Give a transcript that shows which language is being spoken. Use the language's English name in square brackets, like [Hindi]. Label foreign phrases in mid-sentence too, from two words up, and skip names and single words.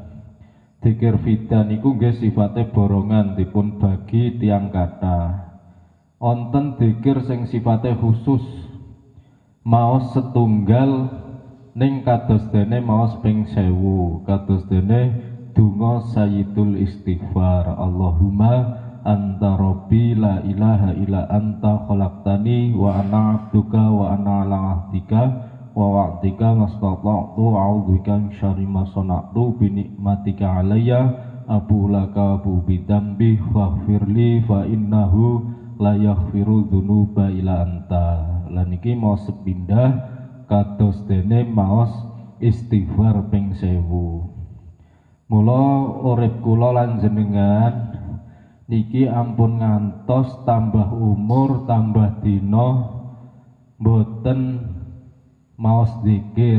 [Javanese] Dzikir fida niku nggih sifate borongan dipun bagi tiang kathah. Wonten dzikir sing sifate khusus maos setunggal ning kados dene maos ping 1000 kados dene donga [Arabic] سيد الاستغفار اللهم أنت ربي لا إله إلا أنت خلقتني وأنا عبدك وأنا على عهدك ووعدك ما استطعت أعوذ بك من شر ما صنعت بنعمتك علي أبوء لك أبوء بذنبي فاغفر لي فإنه لا يغفر الذنوب إلا أنت. [Javanese] Lan iki maos sepindah kados dene maos istighfar ping 1000. Mula urip kula lan jenengan niki ampun ngantos tambah umur tambah dina mboten maos zikir.